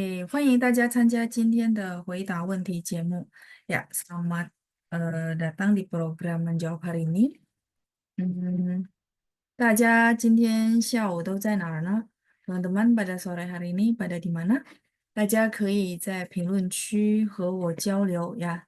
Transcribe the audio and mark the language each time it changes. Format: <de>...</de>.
<zh>欢迎大家参加今天的回答问题节目.</zh> <id>Ya, selamat datang di program menjawab hari ini.</id> <zh>大家今天下午都在哪儿呢？</zh> <id>teman-teman pada sore hari ini pada di mana?</id> <zh>大家可以在评论区和我交流 ya.</zh>